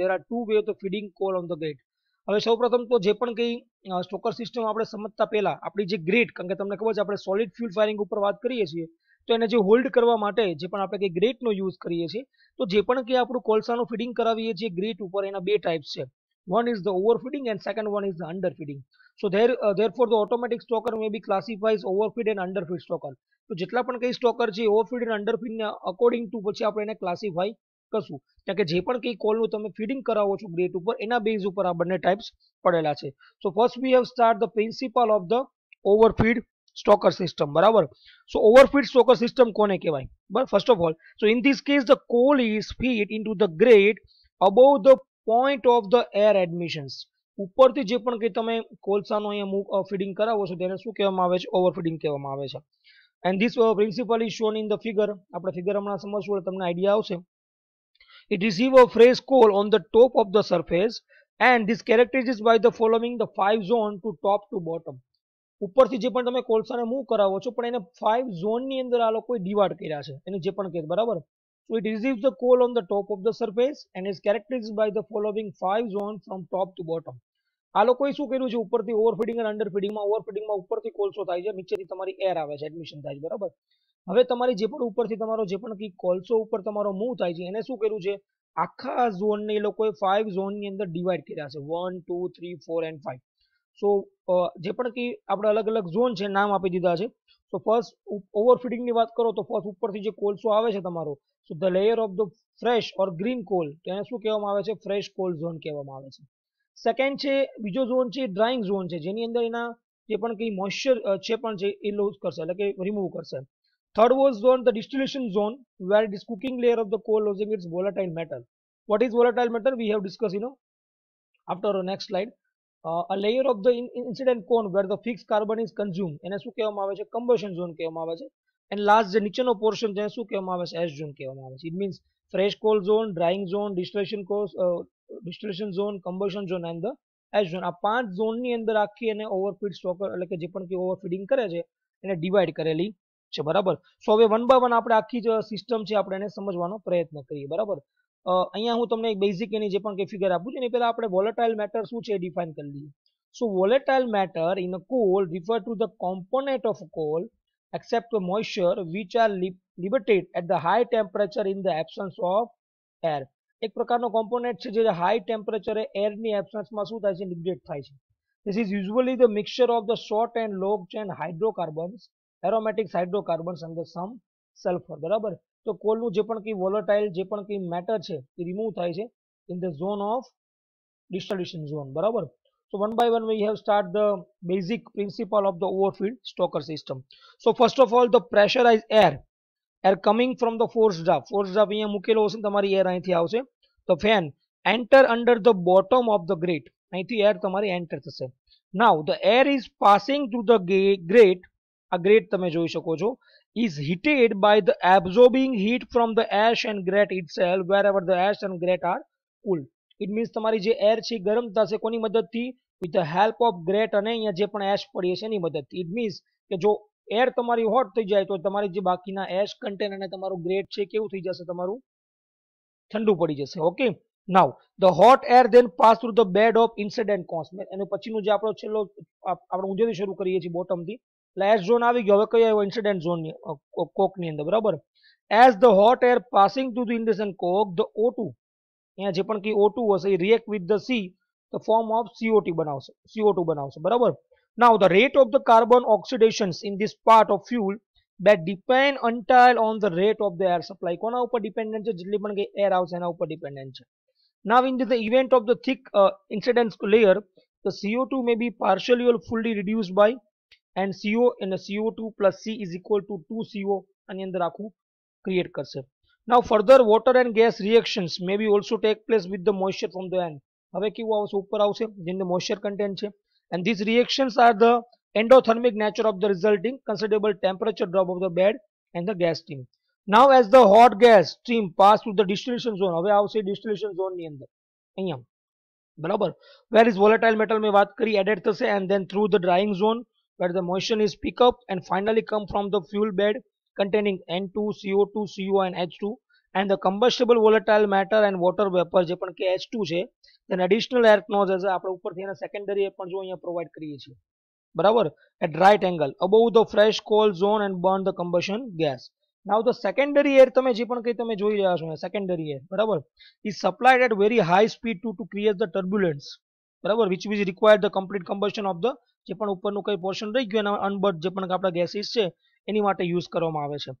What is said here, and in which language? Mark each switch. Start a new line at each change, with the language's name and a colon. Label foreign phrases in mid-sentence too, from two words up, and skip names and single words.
English: there are two way of the feeding coal on the grate.
Gujarati: હવે સૌપ્રથમ તો જે પણ કંઈ
English: stoker system
Gujarati: આપણે સમજતા પહેલા આપણી જે ગ્રેટ, કારણ કે તમને ખબર છે આપણે
English: solid fuel firing
Gujarati: ઉપર વાત કરીએ છીએ તો એને જે હોલ્ડ કરવા માટે જે પણ આપણે કંઈ ગ્રેટનો યુઝ કરીએ છીએ તો જે પણ કંઈ આપણું કોલસાનું ફીડિંગ કરાવીએ છીએ ગ્રેટ ઉપર એના બે ટાઈપ્સ છે.
English: One is the overfeeding and second one is the underfeeding. So therefore the automatic stoker may be classified as overfeed and underfeed stoker.
Gujarati: તો જેટલા પણ કંઈ સ્ટોકર છે ઓવરફીડ અને અંડરફીડ ને
English: according to
Gujarati: પછી આપણે એને ક્લાસિફાઈ કરશું કારણ કે જે પણ કંઈ કોલનું તમે ફીડિંગ કરાવો છો ગ્રેટ ઉપર એના બેઝ ઉપર આ બંને ટાઈપ્સ પડેલા છે.
English: so first we have start the principle of the overfeed stoker system બરાબર. so overfeed stoker system
Gujarati: કોને કહેવાય બરાબર.
English: first of all so in this case the coal is feed into the grate above the point of the air admissions.
Gujarati: ઉપરથી જે પણ કંઈ તમે કોલસાનો અહીંયા ફીડિંગ કરાવો છો તેને શું કહેવામાં આવે છે ઓવરફીડિંગ કહેવામાં આવે છે.
English: and this principle is shown in the figure.
Gujarati: આપણે ફિગર હમણાં સમજશું એટલે તમને આઈડિયા આવશે.
English: It receive a fresh coal on the top of the surface and this characterized by the following the 5 zone to top to bottom.
Gujarati: ઉપરથી જે પણ તમે કોલસાને મૂવ કરાવો છો પણ એને 5 ઝોનની અંદર આ લોકોએ ડિવાઇડ કર્યા છે એને જે પણ કહે બરાબર.
English: So it receives the coal on the top of the surface and is characterized by the following 5 zones from top to bottom.
Gujarati: આ લોકોએ શું કર્યું છે ઉપરથી ઓવરફીડિંગ અને અંડરફીડિંગમાં ઓવરફીડિંગમાં ઉપરથી કોલસો થાય છે નીચેથી તમારી એર આવે છે એડમિશન થાય છે બરાબર. હવે તમારી જે પણ ઉપરથી તમારો જે પણ કંઈ કોલસો ઉપર તમારો મૂવ થાય છે એને શું કર્યું છે આખા ઝોનને એ લોકોએ 5 ઝોનની અંદર ડિવાઇડ કર્યા છે 1 2 3 4 and 5. સો જે પણ કંઈ આપણે અલગ અલગ ઝોન છે નામ આપી દીધા છે. સો ફર્સ્ટ ઓવરફીડિંગની વાત કરો તો ફર્સ્ટ ઉપરથી જે કોલસો આવે છે તમારો
English: so the layer of the fresh or green coal
Gujarati: તેને શું કહેવામાં આવે છે
English: fresh coal zone
Gujarati: કહેવામાં આવે છે. સેકન્ડ છે બીજો ઝોન છે
English: drying zone
Gujarati: છે જેની અંદર એના જે પણ કંઈ મોઇશ્ચર છે પણ છે એ લૂઝ કરશે એટલે કે રિમૂવ કરશે.
English: Third was zone the distillation zone where it is cooking layer of the coal losing its volatile matter. What is volatile matter? We have discussed after next slide. A layer of the incident cone where the fixed carbon is consumed
Gujarati: એને શું કહેવામાં આવે છે
English: combustion zone
Gujarati: કહેવામાં આવે છે.
English: and last
Gujarati: જે નીચેનો પોર્શન છે શું કહેવામાં આવે છે
English: ash zone
Gujarati: કહેવામાં આવે છે.
English: It means fresh coal zone, drying zone, distillation zone, combustion zone and the ash zone.
Gujarati: આ 5 ઝોનની અંદર આખી એને
English: overfeed stoker
Gujarati: એટલે કે જે પણ કંઈ ઓવરફીડિંગ કરે છે એને ડિવાઈડ કરેલી છે બરાબર. સો હવે
English: one by one
Gujarati: આપણે આખી જે સિસ્ટમ છે આપણે એને સમજવાનો પ્રયત્ન કરીએ બરાબર. અહીંયા હું તમને એક બેઝિક એની જે પણ કંઈ ફિગર આપું છું એની પહેલા આપણે
English: volatile matter
Gujarati: શું છે એ ડિફાઇન કરી લઈએ.
English: so volatile matter in a coal refer to the component of a coal except the moisture which are liberated at the high temperature in the absence of air.
Gujarati: એક પ્રકારનો કોમ્પોનેન્ટ છે જે હાઈ ટેમ્પરેચરે એરની એબ્સન્સમાં શું થાય છે લિબરેટ થાય છે.
English: This is usually the mixture of the short and long chain hydrocarbons, aromatics hydrocarbons and the some sulfur બરાબર.
Gujarati: તો તો કોલનું જે પણ કંઈ વોલેટાઇલ જે પણ કંઈ મેટર છે એ રિમૂવ થાય છે
English: in the zone of dissolution zone.
Gujarati: બરાબર.
English: So one by one we have start the basic principle of the overfeed stoker system. So first of all the pressurized air coming from the force draft
Gujarati: અહીંયા મૂકેલો હશે તમારી એર અહીંથી આવશે.
English: The fan enter under the bottom of the grate,
Gujarati: અહીંથી એર તમારી એન્ટર થશે.
English: Now the air is passing through the grate,
Gujarati: આ ગ્રેટ તમે જોઈ શકો છો,
English: is heated by the absorbing heat from the ash and grate itself wherever the ash and grate are cool. It means
Gujarati: તમારી જે એર છે ગરમ થશે કોની મદદથી?
English: with the help of grate
Gujarati: અને અહીંયા જે પણ એશ પડી છે એની મદદથી.
English: It means
Gujarati: કે જો એર તમારી હોટ થઈ જાય તો તમારી જે બાકીના
English: ash content
Gujarati: અને તમારું ગ્રેટ છે કેવું થઈ જશે? તમારું ઠંડુ પડી જશે. ઓકે.
English: now the hot air then pass through the bed of incident cones.
Gujarati: એનું પછીનું જે આપણો છેલ્લો આપણે ઊંધેથી શરૂ કરીએ છીએ બોટમથી, એટલે એશ ઝોન આવી ગયો. હવે કયો આવ્યો?
English: incident zone
Gujarati: કોકની અંદર. બરાબર.
English: as the hot air passing through the incident coke the O2,
Gujarati: અહીંયા જે પણ કે O2 હશે એ
English: react with the C the form of CO2 બનાવશે.
Gujarati: બરાબર.
English: Now the rate of the carbon oxidations in this part of fuel that depend entirely on the rate of the air supply.
Gujarati: કોના ઉપર ડિપેન્ડન્ટ છે? જેટલી પણ કે એર આવશે એના ઉપર ડિપેન્ડન્ટ છે.
English: Now in the event of the thick incident layer, the CO2 may be partially or fully reduced by and CO2 plus C is equal to 2CO
Gujarati: આની અંદર આખું ક્રિએટ કરશે.
English: Now further water and gas reactions may be also take place with the moisture from the end.
Gujarati: હવે કેવું આવશે? ઉપર આવશે જેની
English: moisture content
Gujarati: છે.
English: And these reactions are the endothermic nature of the resulting considerable temperature drop of the bed and the gas stream. Now as the hot gas stream pass through the distillation zone,
Gujarati: હવે આવશે
English: distillation zone
Gujarati: ની અંદર અહીંયા. બરાબર.
English: Where is volatile metal
Gujarati: મેં વાત કરી
English: added થશે, and then through the drying zone where the moisture is pick up and finally come from the fuel bed containing N2, CO2, CO and H2 and the combustible volatile matter and water vapor
Gujarati: જે પણ કે
English: H2 છે. then additional air nozzles
Gujarati: આપણે ઉપરથી એના
English: secondary air
Gujarati: પણ જો અહીંયા પ્રોવાઈડ કરીએ છીએ. બરાબર.
English: at right angle above the fresh coal zone and burn the combustion gas. now the secondary air
Gujarati: તમે જે પણ કંઈ તમે જોઈ રહ્યા છો
English: secondary air,
Gujarati: બરાબર,
English: is supplied at very high speed to create the turbulence,
Gujarati: બરાબર,
English: which will require the complete combustion of the
Gujarati: જે પણ ઉપરનું કઈ પોર્શન રહી ગયું એના અનબર્ન જે પણ આપણા ગેસીસ છે એની માટે યુઝ કરવામાં આવે છે.